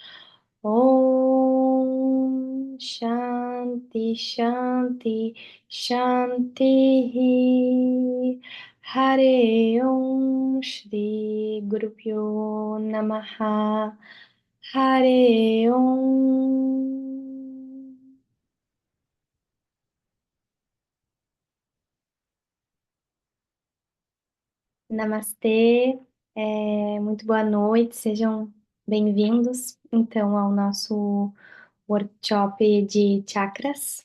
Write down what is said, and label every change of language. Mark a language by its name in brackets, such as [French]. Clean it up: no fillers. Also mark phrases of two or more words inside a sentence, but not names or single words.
[Sanskrit] ॐ शान्तिः शान्तिः शान्तिः हरि ॐ श्री गुरुभ्यो नमः हरि ॐ Shri Guru Pyo Namaha Hare Om. [Portuguese] Namastê, muito boa noite, sejam bem-vindos então ao nosso workshop de chakras.